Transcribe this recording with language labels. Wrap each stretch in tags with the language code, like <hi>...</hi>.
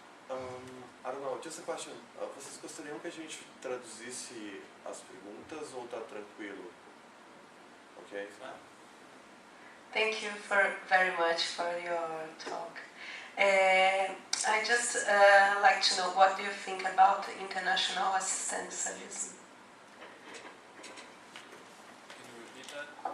<en>I don't know, just a question.</en> <pt>Vocês gostariam que a gente traduzisse as perguntas ou tá tranquilo?</pt> <en>Okay? Thank you very much for your talk. I just like to know, what do you think about international assistencialism? Can you repeat that?</en>